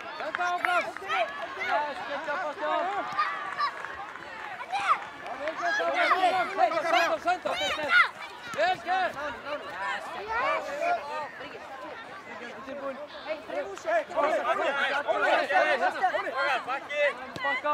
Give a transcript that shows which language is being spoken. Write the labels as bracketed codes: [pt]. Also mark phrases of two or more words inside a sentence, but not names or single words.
[is] Halda áfram! [en] Yes, good job, Bastian! [is] Senda! Vel gert! Tilbúin! Bakka!